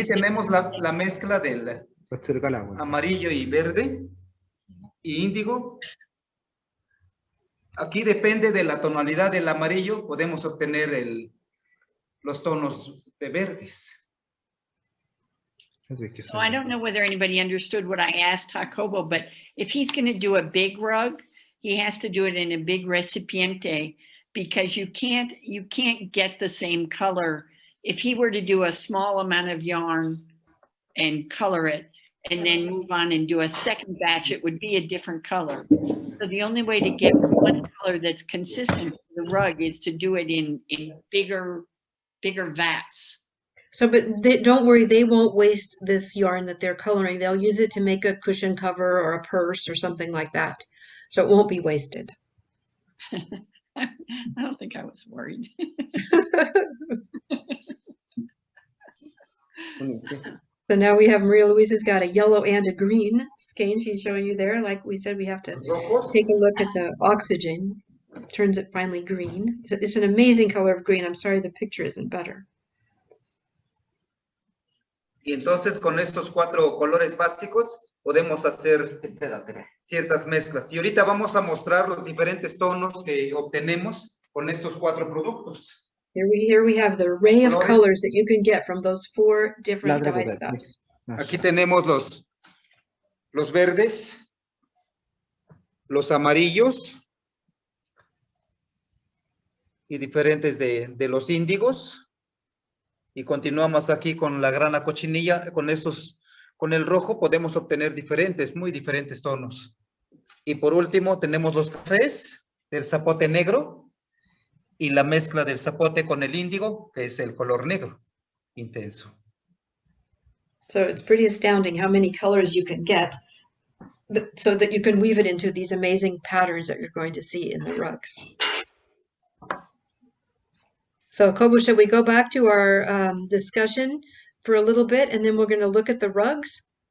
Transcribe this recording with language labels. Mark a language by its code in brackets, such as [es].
[es] Aquí tenemos la mezcla del amarillo y verde y índigo. Aquí depende de la tonalidad del amarillo, podemos obtener los tonos de verdes. [en] So I don't know whether anybody understood what I asked Jacobo, but if he's going to do a big rug, he has to do it in a big recipiente because you can't get the same color. If he were to do a small amount of yarn and color it and then move on and do a second batch, it would be a different color. So the only way to get one color that's consistent for the rug is to do it in bigger vats. So, but don't worry, they won't waste this yarn that they're coloring. They'll use it to make a cushion cover or a purse or something like that. So it won't be wasted. I don't think I was worried. So now we have Maria Luisa's got a yellow and a green skein she's showing you there. Like we said, we have to take a look at the oxygen. Turns it finally green. So it's an amazing color of green. I'm sorry the picture isn't better. [es] Y entonces con estos 4 colores básicos podemos hacer ciertas mezclas. Y ahorita vamos a mostrar los diferentes tonos que obtenemos con estos 4 productos. [en] Here we have the array of colors that you can get from those 4 different dye stuffs. [es] Aquí tenemos los verdes, los amarillos y diferentes de los índigos. Y continuamos aquí con la grana cochinilla, con el rojo podemos obtener muy diferentes tonos. Y por último tenemos los cafés del zapote negro y la mezcla del zapote con el índigo, que es el color negro intenso. [en] So it's pretty astounding how many colors you can get so that you can weave it into these amazing patterns that you're going to see in the rugs. So, Kobo, should we go back to our discussion for a little bit, and then we're going to look at the rugs?